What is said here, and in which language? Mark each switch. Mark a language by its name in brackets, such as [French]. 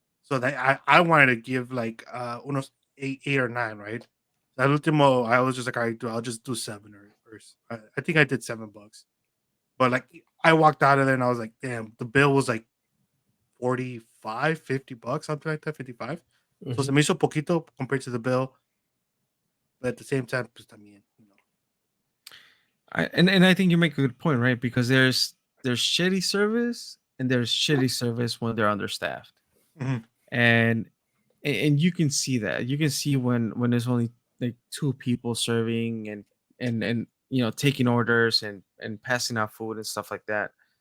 [English] So that I wanted to give like [Spanish] unos [English] 8 or 9, right? That último, I was just like, all right, I'll just do 7 or I think I did $7. But like I walked out of there and I was like, damn, the bill was like 45, $50, something like that, 55. [Spanish] So se me hizo poquito [English] compared to the bill. But at the same time, [Spanish] pues también, [English] you know. And I think you make a good point, right? Because there's shitty service and there's shitty service when they're understaffed, Mhm. and you can see that. You can see when there's only like 2 people serving and taking orders and passing out food and stuff like that.